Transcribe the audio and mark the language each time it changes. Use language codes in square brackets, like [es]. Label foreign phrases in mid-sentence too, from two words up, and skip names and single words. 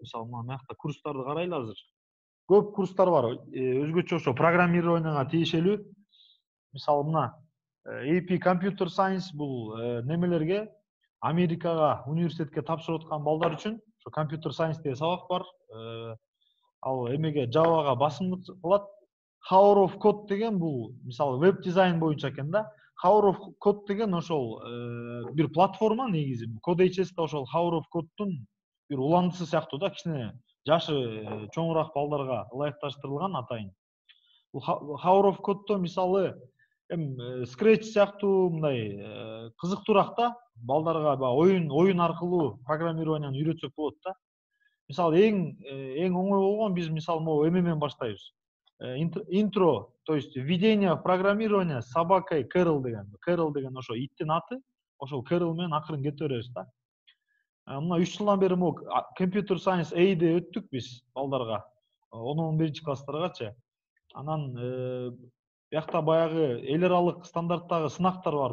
[ky] Мисалы, мына биякта курстарды карайлы азыр. Көп курстар бар, өзгөчө ошо программированияга тиешелүү. Мисалы, мына AP Computer Science бул немелерге, Америкага, университетке тапшырып аткан балдар үчүн ошо Computer Science деген сабак бар. Ал эмеге Java'га басымдык кылат. Power of Code деген бул, мисалы, веб дизайн боюнча экен да. Power of Code деген ошол бир платформа негизи. CodeHS да ошол Power of Code'тун бир уландысы сыяктуу да, кичине жашы чоңураак балдарга ылайыкташтырылган атайын. Бул Power of Code'то мисалы Scratch сыяктуу мындай кызыктуураак да, балдарга оюн аркылуу программированияны үйрөтсөк болот да. Мисалы, эң оңой болгон биз мисалы могу эме менен баштайбыз. [ru] Интро, то есть введение в программирование с собакой Кэрол деген. [ky] Кэрол деген ошо иттин аты, ошол Кэрол менен акырын кете беребиз да. Мына 3 жылдан бери могу Computer Science A'де өттүк биз балдарга, 10-11 класстаргачы. Анан биякта баягы эл аралык стандарттагы сынактар бар.